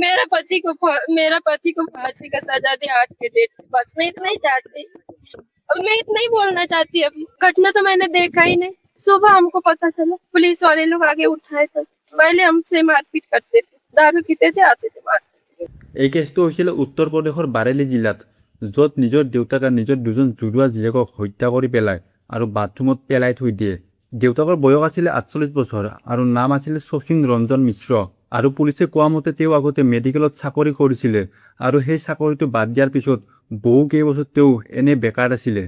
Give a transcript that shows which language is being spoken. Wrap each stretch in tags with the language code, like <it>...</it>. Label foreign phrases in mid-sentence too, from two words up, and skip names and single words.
<hi>मेरा पति को फांसी का सजा दे 8 के डेट। बस मैं इतना ही चाहती। अब मैं इतना ही बोलना चाहती। अभी घटना तो मैंने देखा ही नहीं। सुबह हमको पता चला, पुलिस वाले लोग आगे उठाए थे। पहले हमसे मारपीट करते थे, दारू पीते थे, आते थे मारते।</hi> <as>এই কেছটো হৈছিল উত্তৰ প্ৰদেশৰ বাৰেলি জিলাত, য'ত নিজৰ দেউতাক আৰু নিজৰ দুজন জুৰুৱা জীয়েকক হত্যা কৰি পেলায় আৰু বাথৰুমত পেলাই থৈ দিয়ে। দেউতাকৰ বয়স আছিলে 48 বছৰ আৰু নাম আছিলে শচীন ৰঞ্জন মিশ্ৰ। আৰু পুলিচে কোৱা মতে তেওঁ আগতে মেডিকেলত চাকৰি কৰিছিলে আৰু সেই চাকৰিটো বাদ দিয়াৰ পিছত বহু কেইবছৰ তেওঁ এনে বেকাৰ আছিলে।</as>